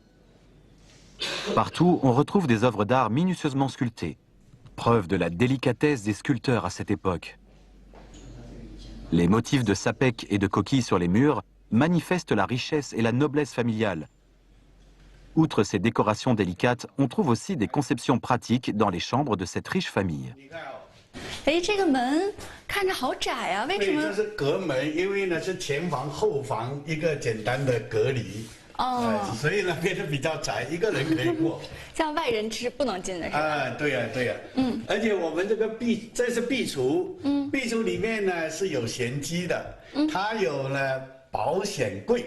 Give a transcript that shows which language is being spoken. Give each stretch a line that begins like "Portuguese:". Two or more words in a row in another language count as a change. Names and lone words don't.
French: Partout, on retrouve des œuvres d'art minutieusement sculptées, preuve de la délicatesse des sculpteurs à cette époque. Les motifs de sapèques et de coquilles sur les murs manifestent la richesse et la noblesse familiale. Outre ces décorations délicates, on trouve aussi des conceptions pratiques dans les chambres de cette riche famille.
Chinese: 这个门看着好窄啊，为什么？这是隔门，因为呢是前房后房一个简单的隔离。哦，所以呢变得比较窄，一个人可以过。像外人是不能进的是吧？啊，对呀，对呀。而且我们这个这是壁橱，壁橱里面呢是有玄机的，它有呢保险柜。